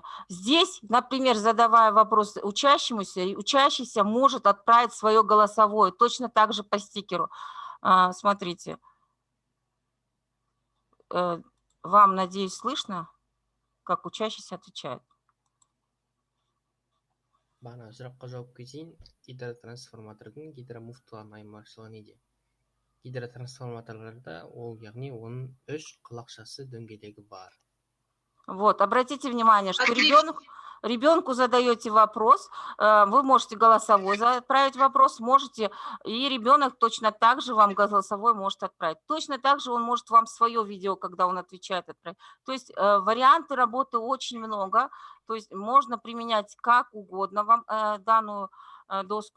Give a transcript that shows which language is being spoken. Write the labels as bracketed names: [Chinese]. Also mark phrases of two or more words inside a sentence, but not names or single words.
[Russian] Здесь, например, задавая вопрос учащемуся, учащийся может отправить свое голосовое, точно так же по стикеру. Смотрите. Вам, надеюсь, слышно, как учащийся отвечает? [Kazakh] Бағана сұраққа жауап кетейін. Гидротрансформатордың гидромуфтыларын айырмашылығы неде? Гидротрансформаторларда ол, яғни оның 3 құлақшасы дөңгелегі бар. [Russian] Вот, обратите внимание, что ребенку задаете вопрос, вы можете голосовой отправить вопрос, можете, и ребенок точно так же вам голосовой может отправить. Точно так же он может вам свое видео, когда он отвечает, отправить. То есть варианты работы очень много, то есть можно применять как угодно вам данную доску.